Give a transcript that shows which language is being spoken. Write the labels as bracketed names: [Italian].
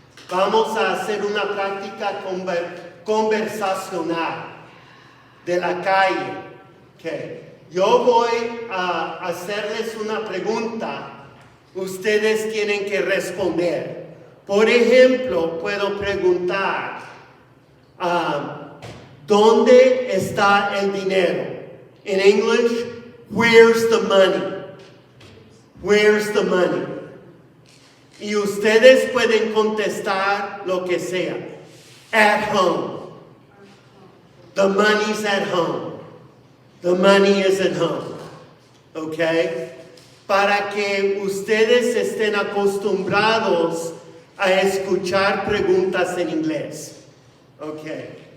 [Spanish] Vamos a hacer una práctica conversacional de la calle. Okay. Yo voy a hacerles una pregunta. Ustedes tienen que responder. Por ejemplo, puedo preguntar, ¿dónde está el dinero? [English] In English, where's the money? Where's the money? [Spanish] Y ustedes pueden contestar lo que sea. [English] At home. The money's at home. The money is at home. Okay? [Spanish] Para que ustedes estén acostumbrados a escuchar preguntas en inglés. Okay.